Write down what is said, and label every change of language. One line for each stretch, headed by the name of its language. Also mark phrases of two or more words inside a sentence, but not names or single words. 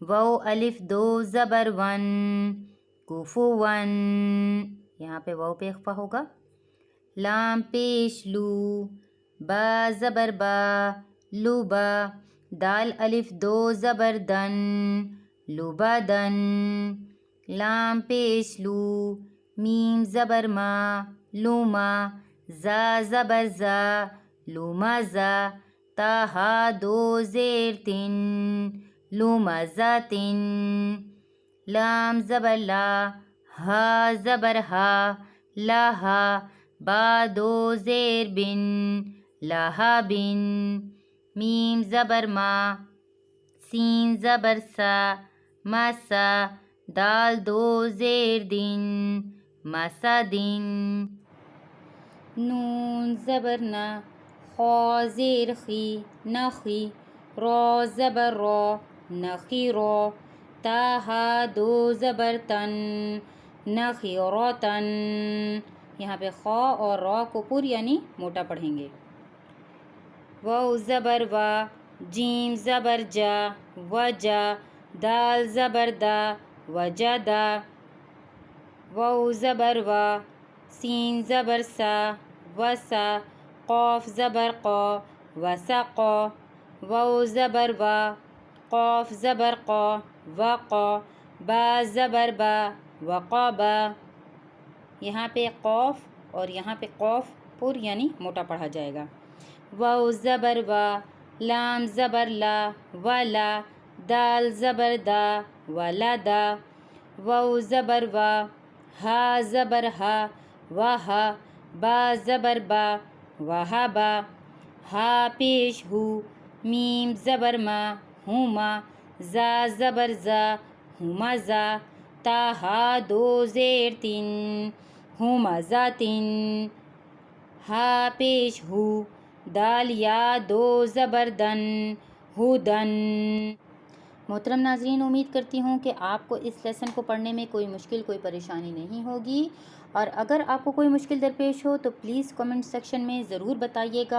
Urdu: واو الف دو زبر ون کفون، یہاں پہ واو پہ اخفا ہوگا. لام پیش لو، با زبر با لوبا، دال الف دو زبر دن لوبا دن. لام پیش لو، میم زبر ما لوما، زا زبر زا لوما زا، تا ہا دو زیر تن لوما زا تن. لام زبر لا، ہا زبر ہا لاہا، با دو زیر بن لاہا بن. میم زبر ما، سین زبر سا ماسا، دال دو زیر دن ماسا دن. نون زبر نا، خا زیر خی نخی، را زبر را نخی را، تا ہا دو زبر تن نخی را تن. یہاں پہ خا اور را کو پر یعنی موٹا پڑھیں گے. واو زبر وا، جیم زبر جا وجا، دال زبر دا وجدا. واو زبر وا، سین زبر سا وسا، قاف زبر قا وسقا. واو زبر وا، قاف زبر قا وقا، با زبر با وقابا. یہاں پہ قاف اور یہاں پہ قاف پر یعنی موٹا پڑھا جائے گا. واو زبر وا، لام زبر لا ولا، دال زبر دا ولدا. واو زبر وا، ہا زبر ہا وہا، با زبر با وہابا. ہا پیش ہو، میم زبر ما ہوما، زا زبر زا ہوما زا، تا ہا دو زیر تن ہوما زا تن. ہا پیش ہو، دال یا دو زبر دن ہودن. محترم ناظرین، امید کرتی ہوں کہ آپ کو اس لیسن کو پڑھنے میں کوئی مشکل کوئی پریشانی نہیں ہوگی، اور اگر آپ کو کوئی مشکل درپیش ہو تو
English: please comment section
Urdu: میں ضرور بتائیے گا.